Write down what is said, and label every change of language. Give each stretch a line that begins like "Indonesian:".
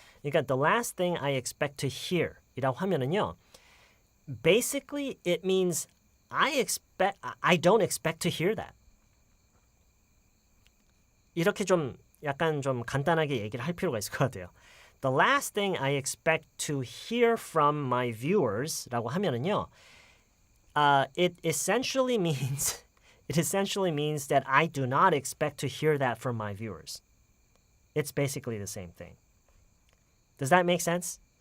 Korean: 그러니까
English: the last thing I expect to hear
Korean: 이라고 하면은요.
English: Basically, it means I don't expect to hear that.
Korean: 이렇게 좀 약간 좀 간단하게 얘기를 할 필요가 있을 것 같아요.
English: The last thing I expect to hear from my viewers
Korean: 라고 하면은요,
English: it essentially means that I do not expect to hear that from my viewers. It's basically the same thing. Does that make sense?